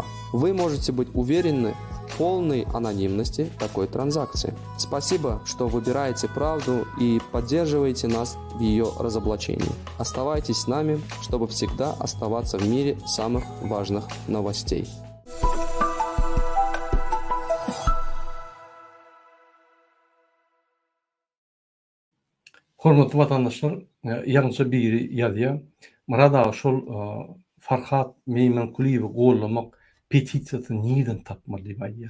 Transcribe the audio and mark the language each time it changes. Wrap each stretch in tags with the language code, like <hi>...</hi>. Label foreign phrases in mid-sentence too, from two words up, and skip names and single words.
<ru>Вы можете быть уверены в полной анонимности такой транзакции. Спасибо, что выбираете правду и поддерживаете нас в ее разоблачении. Оставайтесь с нами, чтобы всегда оставаться в мире самых важных новостей.</ru> <tk>Hormatly vatandaşlar, ýalňyça biri ýazýar. Murada şol Farhat Meýmankuliýewi gollamak petisiýasy niden tapmaly diýip aýdýar.</tk>